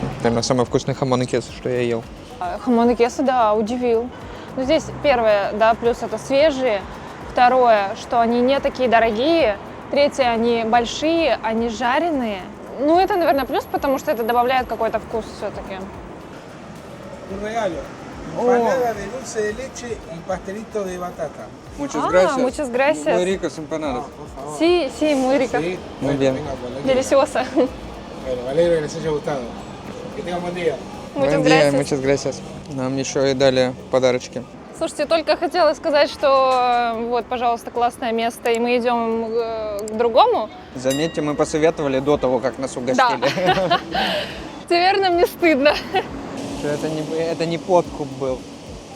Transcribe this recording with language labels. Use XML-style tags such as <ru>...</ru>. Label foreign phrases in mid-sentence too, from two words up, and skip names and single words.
<ru>Наверное, самый вкусный</ru> <es>jamón y queso,</es> <ru>что я ел.</ru> <es>Jamón y queso,</es> <ru>да, удивил. Но здесь первое, да, плюс это свежие. Второе, что они не такие дорогие. Третье, они большие, они жареные. Ну, это, наверное, плюс, потому что это добавляет какой-то вкус все-таки.</ru> <es>Un regalo. Empanada de dulce de leche y pastelito de batata. muchas gracias. Muy ricos empanadas. Sí, sí, muy rico. Sí. Muy bien. Venga, por aquí. Delicioso. Bueno, me alegro que les haya gustado. Que tengan buen día. Muchas Buen día, gracias. muchas gracias.</es> <ru>Нам еще и дали подарочки. Слушайте, только хотела сказать, что вот, пожалуйста, классное место, и мы идем к другому. Заметьте, мы посоветовали до того, как нас угостили. Наверное, мне стыдно. Что это не подкуп был.</ru>